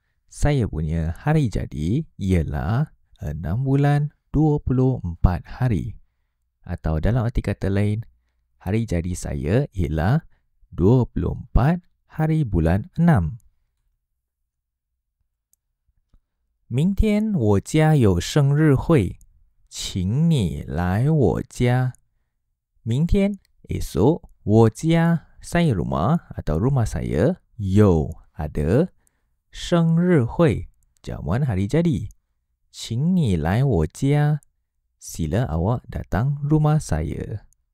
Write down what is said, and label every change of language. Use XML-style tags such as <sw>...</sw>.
<ms>Saya punya hari jadi ialah 6 bulan 24 hari. Atau dalam arti kata lain, hari jadi saya ialah 24 hari bulan 6.</ms> <zh>明天我家有生日会，请你来我家。</zh> <ms>明天, esok, 我家, saya rumah atau rumah saya, 有 ada, 生日会, jamuan hari jadi.</ms> <zh>请你来我家,</zh> <ms>sila awak datang rumah saya.</ms>